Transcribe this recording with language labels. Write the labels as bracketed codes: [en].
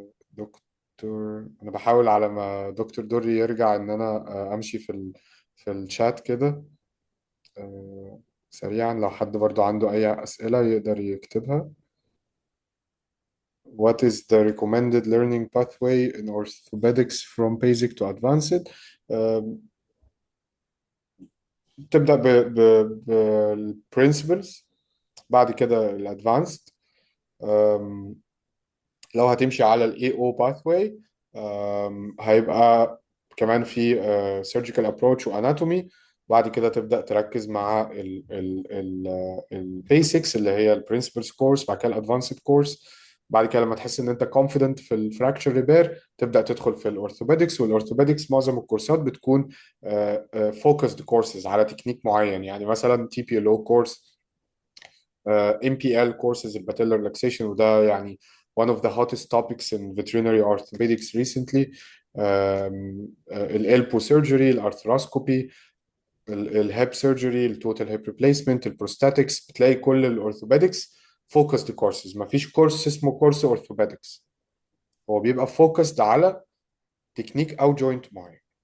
[ar] دكتور، انا بحاول على ما دكتور دوري يرجع ان انا امشي في الشات كده. سريعا، لو حد برضو عنده اي اسئلة يقدر يكتبها. [en] What is the recommended learning pathway in orthopedics from basic to advanced؟ [ar] آه، تبدأ بالprinciples، بعد كده الادفانسد. لو هتمشي على ال AO pathway، هيبقى كمان في surgical approach و anatomy. بعد كده تبدأ تركز مع ال basics اللي هي ال principles course، بعد كده ال advanced course. بعد كده لما تحس ان انت confident في ال fracture repair، تبدأ تدخل في الأورثوبيدكس. والأورثوبيدكس معظم الكورسات بتكون focused courses على تكنيك معين، يعني مثلا TPLO course، MPL courses الباتيلر relaxation، وده يعني [en] one of the hottest topics in veterinary orthopedics recently. [ar] الالبو سيرجري، الارثروسكوبي، الهيب سيرجري، التوتال هيب ريبليسمنت، البروستاتكس. بتلاقي كل الاورثوبيدكس فوكسد كورسز، مفيش كورس اسمه كورس اورثوبيدكس. هو بيبقى فوكسد على تكنيك او جوينت معين.